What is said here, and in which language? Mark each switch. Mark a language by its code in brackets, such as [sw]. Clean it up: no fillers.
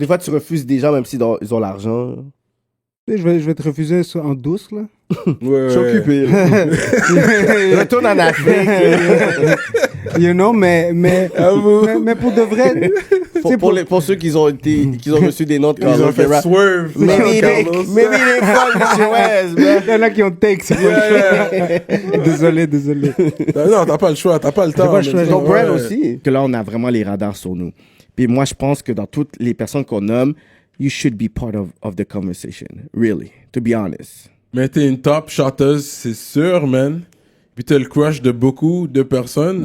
[fr] Ou des fois tu refuses des gens même si ils ont l'argent. Je vais te refuser en douce là. Je suis occupé. Retourne en Afrique. You know, mais pour de vrai. Pour ceux qui ont reçu des notes ils ont fait swerve. [en] Maybe they fuck with your ass, man. [fr] Il y en a qui ont take, c'est Désolé. Non, t'as pas le choix, t'as pas le temps. Ton brand aussi. Que là, on a vraiment les radars sur nous. Puis moi, je pense que dans toutes les personnes qu'on nomme, you should be part of the conversation. [en] Really, to be honest. [fr] Mais t'es une top chanteuse, c'est sûr, man. Puis t'as le crush de beaucoup de personnes.